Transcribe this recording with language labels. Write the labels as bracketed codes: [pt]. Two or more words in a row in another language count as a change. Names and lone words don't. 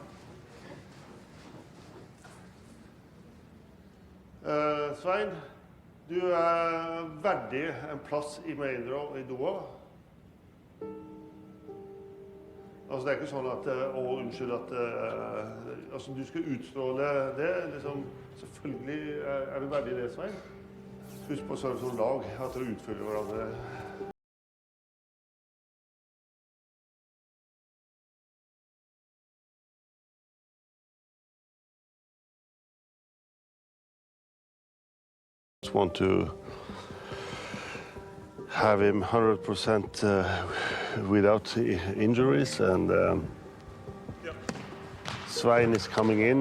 [no] Svein, du er verdig en plass i [en] main draw [no] i Doha. Altså, det er ikke sånn at, unnskyld, at altså, du skal utstråle det. Liksom, selvfølgelig er du verdig det, Svein. Husk på sånn som lag, at dere utfyller hverandre. [en] Want to have him 100% without injuries, and Svein is coming in.